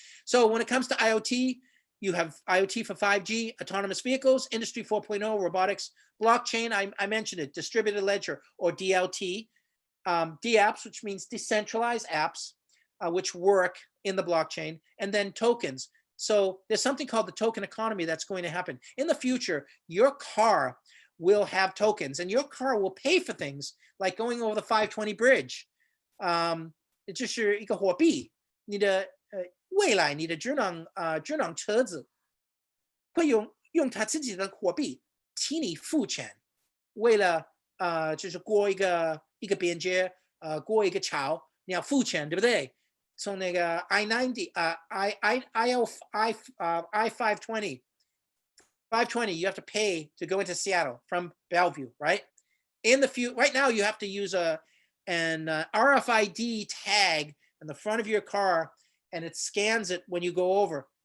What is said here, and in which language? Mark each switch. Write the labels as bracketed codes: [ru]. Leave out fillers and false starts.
[en] So when it comes to IoT, you have IoT for 5G, autonomous vehicles, Industry 4.0, robotics, blockchain, I mentioned it, distributed ledger or DLT, DApps, which means decentralized apps, which work in the blockchain, and then tokens. So there's something called the token economy that's going to happen. In the future, your car will have tokens, and your car will pay for things like going over the 520 bridge. [zh] 这是一个货币，你的未来你的智能车子会用它自己的货币替你付钱，为了就是过一个边界，过一个桥，你要付钱，对不对？从那个 [en] I-520 you have to pay to go into Seattle from Bellevue, right? Right now you have to use an RFID tag in the front of your car, and it scans it when you go over.